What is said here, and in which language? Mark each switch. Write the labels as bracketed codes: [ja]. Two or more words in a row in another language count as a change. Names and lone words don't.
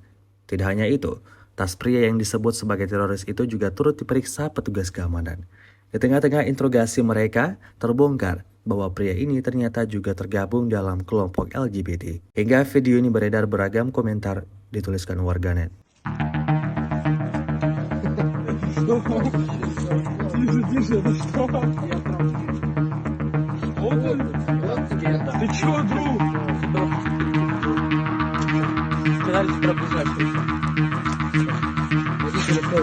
[id] Tidak hanya itu, tas pria yang disebut sebagai teroris itu juga turut diperiksa petugas keamanan. Di tengah-tengah interogasi mereka, terbongkar bahwa pria ini ternyata juga tergabung dalam kelompok LGBT. Hingga video ini beredar beragam komentar dituliskan warganet. [ru] Ты чё, друг? Сказали про ближайшую. Найди телефон.